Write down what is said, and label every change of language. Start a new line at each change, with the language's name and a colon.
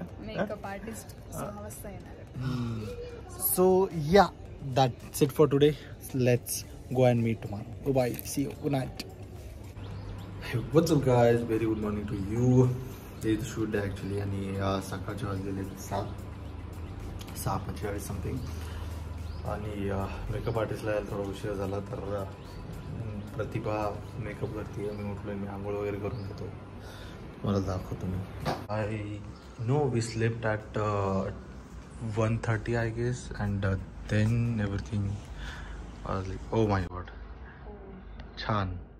Marathi: Makeup artist 6 वाजता येणार.
English: So yeah, that's it for today. Let's go and meet tomorrow. Bye. See you. Good night. Hey, what's up guys? Very good morning to you. It's shoot day actually,
Marathi: आणि सकाळचे वाजलेले
English: 6:45 something.
Marathi: आणि makeup आर्टिस्टला यायला थोडा उशीर झाला, तर प्रतिभा makeup करते. मी उठलो, मी आंघोळ वगैरे करून घेतो, मला दाखवतो मी.
English: I know we slept at 1:30 I guess, and then everything was like, oh my god, छान.